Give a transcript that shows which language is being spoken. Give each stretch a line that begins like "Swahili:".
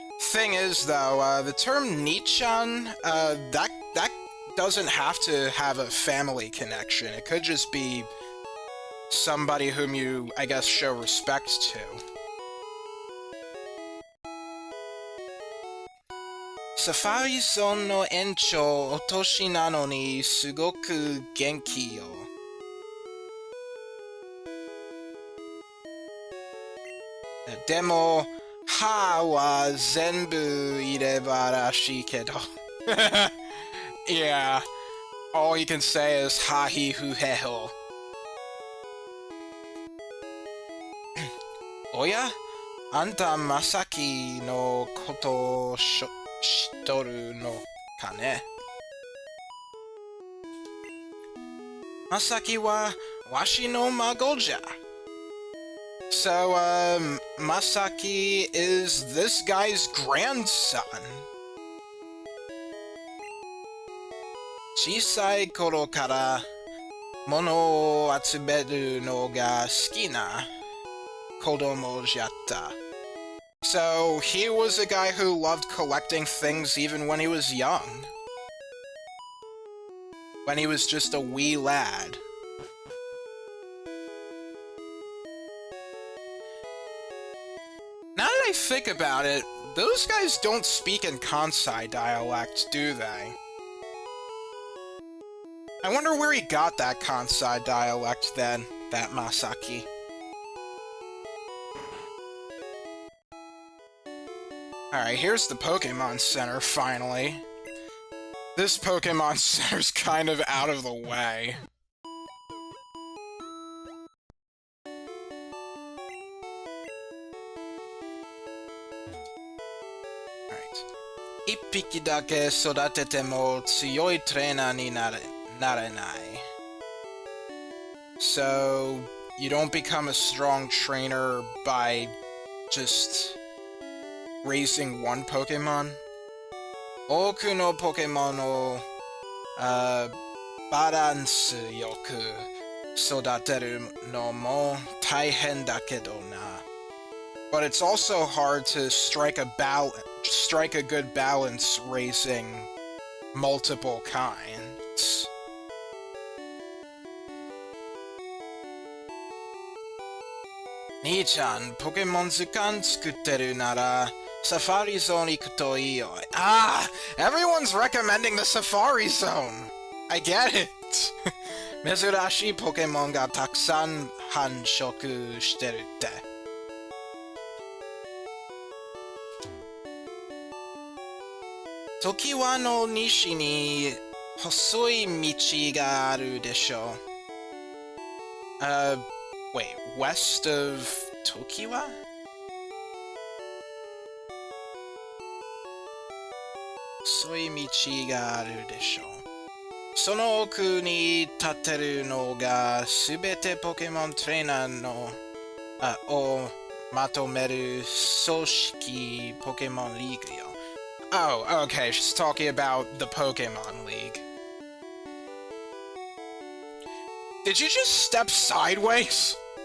English: Thing is, though, the term Nichan, that doesn't have to have a family connection. It could just be somebody whom you, I guess, show respect to.
Japanese: サファリゾーンの延長お年なのにすごく元気よ。でも、歯は全部いればらしいけど。
English: Yeah, all you can say is ha he hu he ho.
Japanese: おや、あんたまさきのことを知っとるのかね。まさきはわしの孫じゃ。
English: So, Masaki is this guy's grandson.
Japanese: 小さい頃から物を集めるのが好きな子供じゃった。
English: So, he was a guy who loved collecting things even when he was young. When he was just a wee lad. Now that I think about it, those guys don't speak in Kansai dialect, do they? I wonder where he got that Kansai dialect then, that Masaki. Alright, here's the Pokemon Center, finally. This Pokemon Center's kind of out of the way. Alright.
Japanese: 一匹だけ育てても強いトレーナーになれない。
English: So, you don't become a strong trainer by just raising one Pokemon?
Japanese: 多くのポケモンを、バランスよく育てるのも大変だけどな。
English: But it's also hard to strike a good balance raising multiple kinds.
Japanese: 兄ちゃん、ポケモン図鑑作ってるなら、Safari Zone 行くといいよ。
English: Ah! Everyone's recommending the Safari Zone! I get it!
Japanese: 珍しいポケモンがたくさん繁殖してるって。常盤の西に細い道があるでしょ。
English: Wait, west of Tokiwa?
Japanese: 細い道があるでしょう。その奥に立ってるのがすべてポケモントレーナーのをまとめる組織ポケモンリーグよ。
English: Oh, okay, she's talking about the Pokemon League. Did you just step sideways?